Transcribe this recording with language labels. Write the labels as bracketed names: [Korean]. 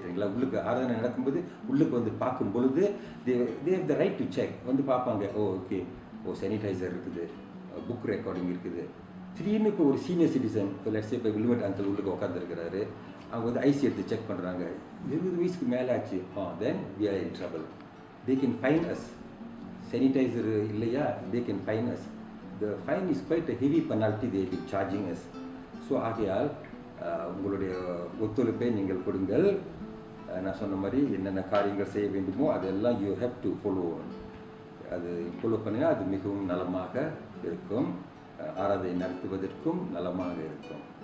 [Tamil] சரிங்களா, உள்ளுக்கு ஆராதனை நடக்கும்போது உள்ளுக்கு வந்து பார்க்கும் பொழுது [English] they have the right to check, [Tamil] வந்து பார்ப்பாங்க. ஓகே, சானிடைசர் இருக்குது, புக் ரெக்கார்டிங் இருக்குது. திடீர்னு இப்போ ஒரு சீனியர் சிட்டிசன், இப்போ லெட்ஸ் இப்போ வில்வெட் அங்கிள் உள்ளுக்கு உட்காந்துருக்கிறாரு, அவங்க வந்து ஐசி எடுத்து செக் பண்ணுறாங்க, 20 வயசுக்கு மேலே ஆச்சு, [English] then we are in trouble. They can fine us. [Tamil] Sanitiser இல்லையா, [English] they can fine us. The fine is quite a heavy penalty they will be charging us. [Tamil] So ஆகையால் உங்களுடைய ஒத்துழைப்பை நீங்கள் கொடுங்கள். நான் சொன்ன மாதிரி என்னென்ன காரியங்கள் செய்ய வேண்டுமோ அதெல்லாம் [English] You have to follow. [Tamil] அது ஃபாலோ பண்ணினா அது மிகவும் நலமாக இருக்கும், ஆராதனை நடத்துவதற்கும் நலமாக இருக்கும்.